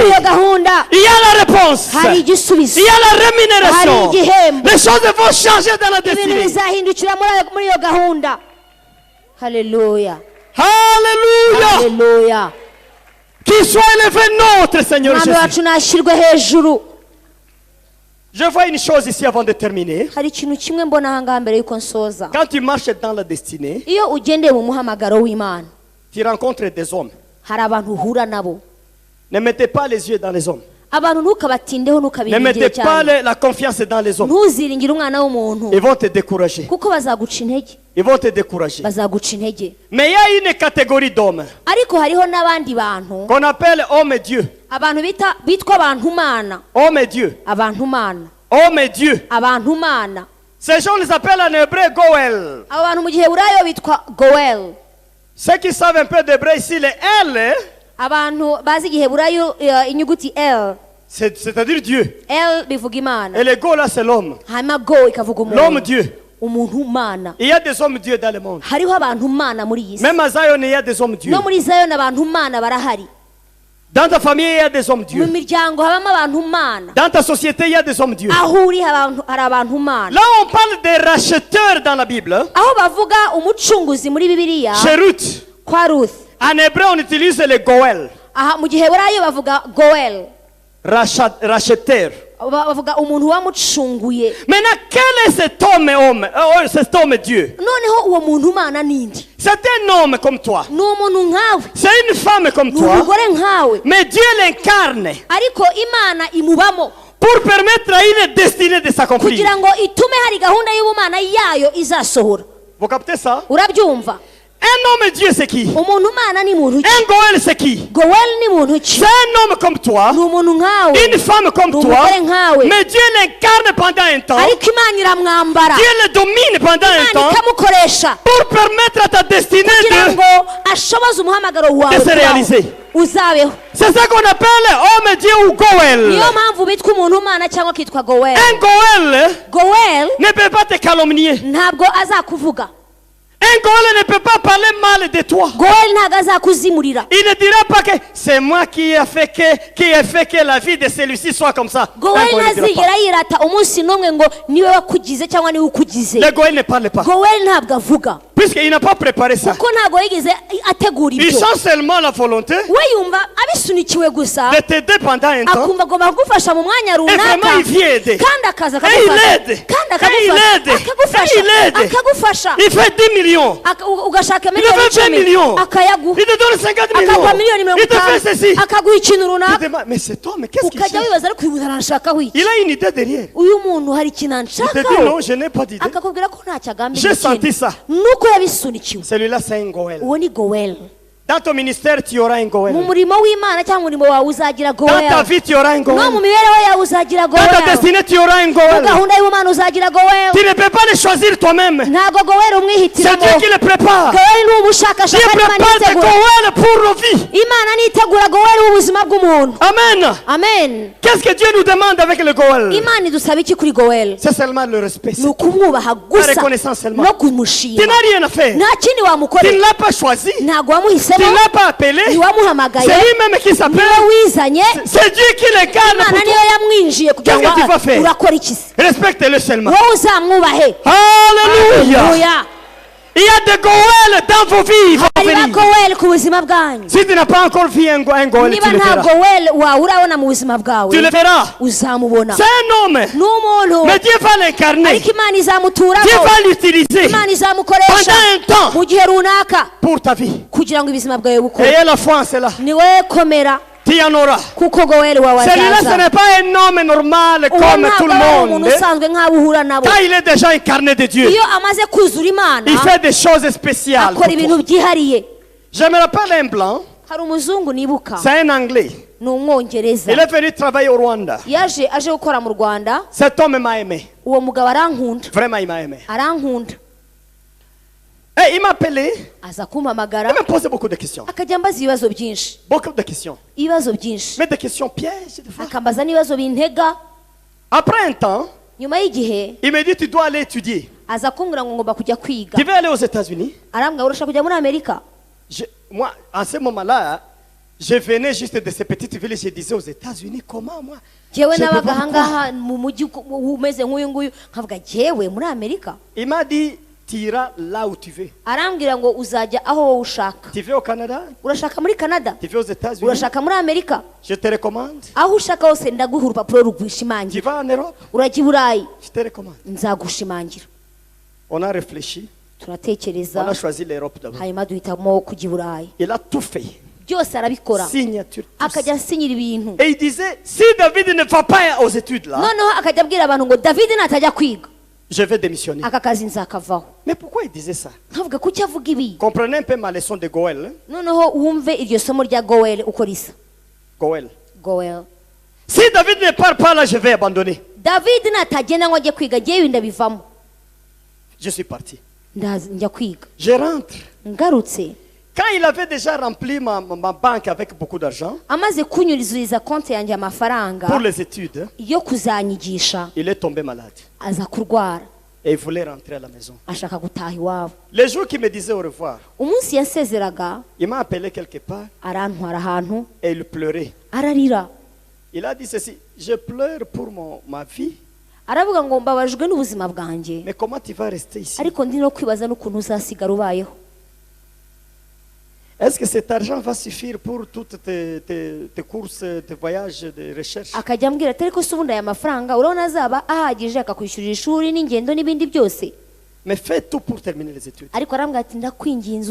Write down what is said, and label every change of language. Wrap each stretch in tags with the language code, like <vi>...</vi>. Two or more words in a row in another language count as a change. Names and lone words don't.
<rw>iyo gahunda</rw> <fr>Il y a la réponse.</fr> <rw>hari igisubizo</rw> <fr>Il y a la rémunération.</fr> <rw>hari igihembo</rw> <fr>Les choses vont changer dans la</fr> <rw>ibintu</rw> <fr>destinée.</fr> <rw>bizahindukira muri iyo gahunda haleluya</rw> <fr>Alléluia.</fr> <rw>haleluya</rw> <fr>Qu'il soit élevé notre Seigneur</fr> <rw>umwami</rw> <fr>Jésus.</fr> <rw>wacu nashyirwe hejuru</rw> <fr>Je vois une chose ici avant de terminer.</fr> <rw>hari ikintu kimwe mbona ahangaha mbere y'uko nsoza</rw> <fr>Quand tu marches dans la destinée,</fr> <rw>iyo ugendeye mu muhamagaro w'imana</rw> <fr>tu rencontres des hommes.</fr> <rw>hari abantu uhura nabo</rw> <fr>Ne mettez pas les yeux dans les hommes.</fr> <rw>abantu ntukabatindeho</rw> <fr>Ne</fr> <rw>ntukabiringire</rw> <fr>mettez pas</fr> <rw>cyane</rw> <fr>la confiance dans les hommes.</fr> <rw>ntuziringire umwana w'umuntu</rw> <fr>Ils vont te décourager.</fr> <rw>kuko bazaguca intege</rw> <fr>Ils vont te décourager.</fr> <rw>bazaguca intege</rw> <fr>Mais il y a une catégorie d'hommes</fr> <rw>ariko hariho n'abandi bantu</rw> <fr>qu'on appelle hommes et Dieu.</fr> <rw>abantu bitwa abantu mana</rw> <fr>Hommes et Dieu.</fr> <rw>abantu mana</rw> <fr>Hommes et Dieu.</fr> <rw>abantu mana</rw> <fr>Ces gens les appellent en hébreu Goël.</fr> <rw>abo bantu mu giheburayo bitwa goel</rw> <fr>Ceux qui savent un peu d'hébreu ici, les L,</fr> <rw>abantu bazi igiheburayo inyuguti l</rw> <fr>c'est-à-dire Dieu.</fr> <rw>l bivuga imana</rw> <fr>Et le Go là, c'est l'homme.</fr> <rw>hanyuma go ikavuga</rw> <fr>L'homme</fr> <rw>umuntu</rw> <fr>Dieu.</fr> <rw>umuntu mana.</rw> <fr>Il y a des hommes Dieu dans le monde.</fr> <rw>Hariho abantu mana muri iyi si.</rw> <fr>Même à Zion, il y a des hommes Dieu.</fr> <rw>No muri Zion abantu mana barahari.</rw> <fr>Dans ta famille, il y a des hommes</fr> <rw>Mu</rw> <fr>Dieu.</fr> <rw>miryango habamo abantu mana.</rw> <fr>Dans ta société, il y a des hommes Dieu.</fr> <rw>Aho uri hari abantu mana.</rw> <fr>Là, on parle des racheteurs dans la Bible.</fr> <rw>Aho bavuga umucunguzi muri Bibiliya</rw> <fr>Chez Ruth,</fr> <rw>kwa Ruth.</rw> <fr>en hébreu, on utilise le Goël.</fr> <rw>Aha mu giheburayo bavuga Goel.</rw> <fr>Racheteur.</fr> <rw>Bavuga umuntu wamucunguye.</rw> <fr>Maintenant, quel est cet homme Dieu?</fr> <rw>Noneho uwo muntu mana nindi?</rw> <fr>C'est un homme comme toi.</fr> <rw>Ni umuntu nkawe.</rw> <fr>C'est une femme comme</fr> <rw>Ni</rw> <fr>toi.</fr> <rw>umugore nkawe.</rw> <fr>Mais Dieu l'incarne</fr> <rw>Ariko Imana imubamo</rw> <fr>pour permettre à une destinée de s'accomplir.</fr> <rw>kugira ngo itume hari gahunda y'ubumana yayo izasohora.</rw> <fr>Vous captez ça?</fr> <rw>Urabyumva?</rw> <fr>Un homme Dieu, c'est qui?</fr> <rw>Umuntu mana ni muntu ki?</rw> <fr>Un Goël, c'est qui?</fr> <rw>Goel ni muntu ki?</rw> <fr>C'est un homme comme toi.</fr> <rw>Ni umuntu nkawe.</rw> <fr>Une femme comme</fr> <rw>Ni</rw> <fr>toi.</fr> <rw>umugore nkawe.</rw> <fr>Mais Dieu l'incarne pendant un temps.</fr> <rw>Ariko Imana iramwambara.</rw> <fr>Dieu le domine pendant un</fr> <rw>Imana</rw> <fr>temps</fr> <rw>ikamukoresha</rw> <fr>pour permettre à ta destinée</fr> <rw>kugira</rw> <fr>de</fr> <rw>ngo ashoboze umuhamagaro wawe</rw> <fr>se réaliser.</fr> <rw>uzabeho.</rw> <fr>C'est ça qu'on appelle homme Dieu ou Goël.</fr> <rw>Niyo mpamvu bitwa umuntu mana cyangwa kitwa Goel.</rw> <fr>Un Goël</fr> <rw>Goel</rw> <fr>ne peut pas te calomnier.</fr> <rw>ntabwo azakuvuga.</rw> <fr>Un Goël ne peut pas parler mal de toi.</fr> <rw>Goel ntabwo azakuzimurira.</rw> <fr>Il ne dira pas que c'est moi qui ai fait que la vie de celui-ci soit comme ça. Un</fr> <rw>Goel</rw> <fr>Goël ne dira</fr> <rw>ntazigera yirata umunsi n'umwe ngo niwe wakugize cyangwa niwe ukugize.</rw> <fr>pas. Le Goël ne parle pas.</fr> <rw>Goel ntabwo avuga</rw> <fr>Puisqu'il n'a pas préparé ça.</fr> <rw>kuko ntabwo yigeze ategura</rw> <fr>Il</fr> <rw>ibyo.</rw> <fr>sent seulement la volonté</fr> <rw>We yumva abisunikiwe gusa</rw> <fr>de t'aider pendant un temps.</fr> <rw>akumva agomba kugufasha mu mwanya</rw> <fr>Et vraiment,</fr> <rw>runaka</rw> <fr>il vient aider.</fr> <rw>kandi akaza</rw> <fr>Et il</fr> <rw>akagufasha</rw> <fr>aide.</fr> <rw>kandi</rw> <fr>Et il aide.</fr> <rw>akagufasha</rw> <fr>Et il aide.</fr> <rw>akagufasha</rw> <fr>Il fait 10 millions.</fr> <rw>ugashaka</rw> <fr>Il te</fr> <rw>miliyoni</rw> <fr>fait 20 millions.</fr> <rw>10 akayaguha</rw> <fr>Il te donne 50</fr> <rw>akaguha miliyoni</rw> <fr>millions.</fr> <rw>50</rw> <fr>Il te fait ceci.</fr> <rw>akaguha ikintu</rw> <fr>Tu te</fr> <rw>runaka</rw> <fr>demandes, mais cet homme, qu'est-ce qu'il</fr> <rw>ukajya</rw> <fr>cherche?</fr> <rw>wibaza ariko uyu muntu aranshakaho iki.</rw> <fr>Il a une idée derrière.</fr> <rw>uyu muntu hari ikintu</rw> <fr>Il te dit</fr> <rw>anshakaho</rw> <fr>non, je n'ai pas d'idée.</fr> <rw>akakubwira ko ntacyo</rw> <fr>J'ai</fr> <rw>agambiriye</rw> <fr>senti ça.</fr> <rw>nuko yabisunikiwe.</rw> <fr>Celui-là, c'est un Goël.</fr> <rw>uwo ni Goel.</rw> <fr>Dans ton ministère, tu auras un</fr> <rw>mu</rw> <fr>Goël.</fr> <rw>murimo w'Imana cyangwa umurimo wawe uzagira</rw> <fr>Dans ta</fr> <rw>Goel.</rw> <fr>vie, tu auras un</fr> <rw>no mu</rw> <fr>Goël.</fr> <rw>mibereho yawe uzagira</rw> <fr>Dans ta</fr> <rw>Goel.</rw> <fr>destinée, tu auras un</fr> <rw>mu</rw> <fr>Goël.</fr> <rw>gahunda y'Imana uzagira</rw> <fr>Tu</fr> <rw>Goel.</rw> <fr>ne peux pas le choisir toi-même.</fr> <rw>ntabwo Goel</rw> <fr>C'est</fr> <rw>umwihitiramo.</rw> <fr>Dieu qui le prépare.</fr> <rw>Goel ni</rw> <fr>Dieu</fr> <rw>ubushakashatsi Imana</rw> <fr>prépare des</fr> <rw>itegura.</rw> <fr>Goël pour nos vies.</fr> <rw>Imana nitegura Goel w'ubuzima bw'umuntu.</rw> <fr>Amen.</fr> <rw>Amen.</rw> <fr>Qu'est-ce que Dieu nous demande avec le Goël?</fr> <rw>Imana idusaba iki kuri Goel?</rw> <fr>C'est seulement le respect.</fr> <rw>ni ukumwubaha</rw> <fr>La</fr> <rw>gusa</rw> <fr>reconnaissance seulement.</fr> <rw>no</rw> <fr>Tu</fr> <rw>kumushima.</rw> <fr>n'as rien à faire.</fr> <rw>nta kindi</rw> <fr>Tu ne</fr> <rw>wamukorera.</rw> <fr>l'as pas choisi.</fr> <rw>ntabwo</rw> <fr>Tu</fr> <rw>wamuhisemo.</rw> <fr>ne l'as pas appelé.</fr> <rw>ntiwamuhamagaye.</rw> <fr>C'est lui-même qui s'appelle.</fr> <rw>niwe wizanye.</rw> <fr>C'est Dieu qui l'incarne</fr> <rw>Imana</rw> <fr>pour</fr> <rw>niyo</rw> <fr>toi.</fr> <rw>yamwinjiye kugira</rw> <fr>Qu'est-ce que tu vas</fr> <rw>ngo</rw> <fr>faire?</fr> <rw>urakora iki se?</rw> <fr>Respecte-le seulement.</fr> <rw>wowe uzamwubahe.</rw> <fr>Alléluia.</fr> <rw>Haleluya.</rw> <fr>Il y a des Goël dans vos vies. Ils vont</fr> <rw>hari ba</rw> <fr>venir.</fr> <rw>Goel ku buzima bwanyu.</rw> <fr>Si tu n'as pas encore vu un Goël,</fr> <rw>niba</rw> <fr>tu le</fr> <rw>nta</rw> <fr>verras.</fr> <rw>Goel wawe urabona mu buzima bwawe</rw> <fr>Tu le verras.</fr> <rw>uzamubona.</rw> <fr>C'est un homme.</fr> <rw>ni umuntu</rw> <fr>Mais Dieu va l'incarner.</fr> <rw>ariko Imana izamuturamo.</rw> <fr>Dieu va l'utiliser</fr> <rw>Imana izamukoresha</rw> <fr>pendant un temps</fr> <rw>mu gihe runaka</rw> <fr>pour ta vie.</fr> <rw>kugira ngo ubuzima bwawe bukore.</rw> <fr>Ayez la foi en cela.</fr> <rw>ni wowe komera</rw> <fr>Tu en auras.</fr> <rw>kuko Goel wawe</rw> <fr>Celui-là, ce</fr> <rw>azaza.</rw> <fr>n'est pas un homme normal</fr> <rw>uwo</rw> <fr>comme tout</fr> <rw>ntabwo</rw> <fr>le</fr> <rw>ari umuntu</rw> <fr>monde.</fr> <rw>usanzwe nk'abo uhura nabo.</rw> <fr>Quand il est déjà incarné de Dieu,</fr> <rw>iyo amaze kuzura Imana</rw> <fr>il fait des choses spéciales.</fr> <rw>akora</rw> <fr>pour</fr> <rw>ibintu</rw> <fr>toi.</fr> <rw>byihariye.</rw> <fr>Je me rappelle un blanc,</fr> <rw>hari umuzungu nibuka</rw> <fr>c'est un anglais.</fr> <rw>ni umwongereza</rw> <fr>Il est venu travailler au Rwanda.</fr> <rw>aje gukora mu Rwanda.</rw> <fr>Cet homme m'a aimé.</fr> <rw>uwo mugabo arankunda</rw> <fr>Vraiment, il m'a aimé.</fr> <rw>arankunda</rw> <fr>Et il m'a appelé.</fr> <rw>aza</rw> <fr>Il</fr> <rw>kumpamagara</rw> <fr>m'a posé beaucoup de questions.</fr> <rw>akajya ambaza ibibazo byinshi</rw> <fr>Beaucoup de questions.</fr> <rw>byinshi</rw> <fr>Mais des questions pièges, des fois.</fr> <rw>akambaza n'ibibazo bintega.</rw> <fr>Après un temps,</fr> <rw>nyuma y'igihe</rw> <fr>il me dit, tu dois aller étudier.</fr> <rw>aza kumbwira ngo ngomba kujya kwiga.</rw> <fr>Tu veux aller aux États-Unis?</fr> <rw>arambwira urashaka kujya muri Amerika.</rw> <fr>Moi, en ce moment-là, je venais juste de ces petites villes. Je disais aux États-Unis, comment moi?</fr> <rw>Jewe</rw> <fr>Je peux</fr> <rw>nabaga</rw> <fr>pas</fr> <rw>ahangaha mu mujyi umeze nk'uyu nguyu nkavuga jewe muri Amerika.</rw> <fr>Il m'a dit, tu iras là où tu veux.</fr> <rw>arambwira ngo uzajya aho wowe ushaka.</rw> <fr>Tu veux au Canada?</fr> <rw>urashaka muri Canada?</rw> <fr>Tu veux aux États-Unis?</fr> <rw>urashaka muri Amerika?</rw> <fr>Je te recommande.</fr> <rw>aho ushaka hose ndaguha urupapuro</rw> <fr>Tu</fr> <rw>rugushimangira.</rw> <fr>vas en Europe?</fr> <rw>urajya i Burayi</rw> <fr>Je te recommande.</fr> <rw>nzagushimangira.</rw> <fr>On a réfléchi. On</fr> <rw>turatekereza</rw> <fr>a choisi l'Europe d'abord.</fr> <rw>hanyuma duhitamo kujya i Burayi.</rw> <fr>Il a tout fait.</fr> <rw>byose arabikora</rw> <fr>Signature. tout ça.</fr> <rw>akajya asinyira ibintu.</rw> <fr>Et il disait, si David ne va pas aux études là,</fr> <rw>noneho akajya abwira abantu ngo David natajya kwiga</rw> <fr>je vais démissionner.</fr> <rw>aka kazi nzakavaho.</rw> <fr>Mais pourquoi il disait ça?</fr> <rw>nkavuga kuki avuga ibi.</rw> <fr>Comprenez un peu ma leçon de Goël. Hein?</fr> <rw>noneho wumve iryo somo rya Goel uko risa.</rw> <fr>Goël.</fr> <rw>Goel</rw> <fr>Si David ne part pas là, je vais abandonner.</fr> <rw>David natagenda ngo ajye kwiga jyewe ndabivamo.</rw> <fr>Je suis parti.</fr> <rw>njya kwiga.</rw> <fr>Je rentre.</fr> <rw>ngarutse</rw> <fr>Quand il avait déjà rempli ma banque avec beaucoup d'argent</fr> <rw>amaze kunyurizuriza konti yanjye amafaranga</rw> <fr>pour les études,</fr> <rw>yo kuzanyigisha</rw> <fr>il est tombé malade.</fr> <rw>aza kurwara.</rw> <fr>Et il voulait rentrer à la maison.</fr> <rw>ashaka gutaha iwabo.</rw> <fr>Les jours qu'il me disait au revoir,</fr> <rw>Umunsi yasezeraga</rw> <fr>il m'a appelé quelque part</fr> <rw>arantwara ahantu</rw> <fr>et il pleurait.</fr> <rw>ararira.</rw> <fr>Il a dit ceci, je pleure pour ma vie,</fr> <rw>Aravuga ngo mbabajwe n'ubuzima bwanjye,</rw> <fr>mais comment tu vas rester ici?</fr> <rw>ariko ndi no kwibaza n'ukuntu uzasigara ubayeho.</rw> <fr>Est-ce que cet argent va suffire pour toutes tes courses, tes voyages, de recherche?</fr> <rw>Akajya ambwira ati ariko se ubundi aya mafaranga urabona azaba ahagije akakwishyurira ishuri n'ingendo n'ibindi byose.</rw> <fr>Mais fais tout pour terminer les études.</fr> <rw>Ariko arambwira ati ndakwinginze</rw>